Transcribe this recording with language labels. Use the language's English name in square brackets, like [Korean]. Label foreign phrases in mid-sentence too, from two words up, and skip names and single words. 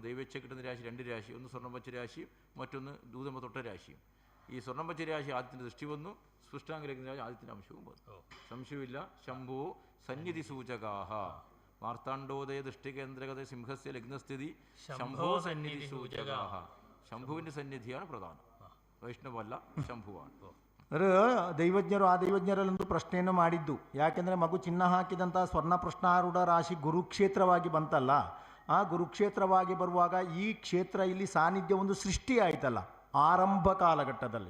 [Malayalam] ദൈവച്ഛ കിട്ടുന്ന രാശി 2 രാശി, ഒന്ന് സ്വർണ്ണപച്ച രാശിയും മറ്റൊന്ന് ദൂതമ തൊട്ട രാശിയും. ഈ സ്വർണ്ണപച്ച രാശി ആദിത്യൻ്റെ ദൃഷ്ടി വന്നു, സ്പൃഷ്ടാംഗ ലഗ്നരാശി ആദിത്യൻ്റെ അംശവും വന്നു. സംശയമില്ല. [Sanskrit] ശംഭോ സന്നിധി സൂചകാഹ മാർത്താണ്ഡോദയ ദൃഷ്ടികേന്ദ്രഗത സിംഹസ്യ ലഗ്നസ്ഥിതി ശംഭോ സന്നിധി സൂചകാഹ. [Malayalam] ശംഭുവിൻ്റെ സന്നിധിയാണ് പ്രധാനം, [Kannada] ವೈಷ್ಣವಲ್ಲ, ಶಂಭುವಾನ್. ಅಂದರೆ ದೈವಜ್ಞರು ಆ ದೈವಜ್ಞರಲ್ಲೊಂದು ಪ್ರಶ್ನೆಯನ್ನು ಮಾಡಿದ್ದು. ಯಾಕೆಂದರೆ ಮಗು ಚಿನ್ನ ಹಾಕಿದಂಥ ಸ್ವರ್ಣ ಪ್ರಶ್ನಾರೂಢ ರಾಶಿ ಗುರುಕ್ಷೇತ್ರವಾಗಿ ಬಂತಲ್ಲ, ಆ ಗುರುಕ್ಷೇತ್ರವಾಗಿ ಬರುವಾಗ ಈ ಕ್ಷೇತ್ರ ಇಲ್ಲಿ ಸಾನ್ನಿಧ್ಯ ಒಂದು ಸೃಷ್ಟಿ ಆಯಿತಲ್ಲ ಆರಂಭ ಕಾಲಘಟ್ಟದಲ್ಲಿ.